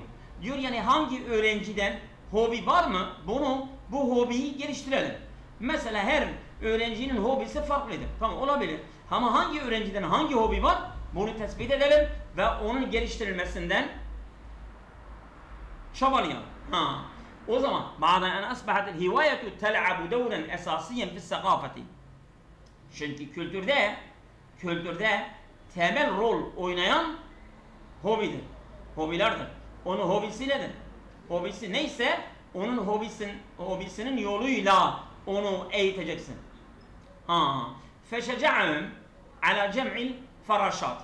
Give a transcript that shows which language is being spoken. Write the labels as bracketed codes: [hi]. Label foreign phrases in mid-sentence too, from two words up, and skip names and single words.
[tr] Diyor yani hangi öğrenciden hobi var mı? Bu hobiyi geliştirelim. Mesela her öğrencinin hobisi farklıdır. Tamam olabilir. Ama hangi öğrenciden hangi hobi var? Bunu tespit edelim ve onun geliştirilmesinden çabalayalım. O zaman [ar] بعد أن أصبحت الهواية تلعب دورا أساسيا في الثقافة. [tr] Çünkü kültürde temel rol oynayan hobidir. Hobilerdir. Onun hobisi nedir? Hobisi neyse onun hobisinin yoluyla onu eğiteceksin. [ar] فشجعهم على جمع الفراشات.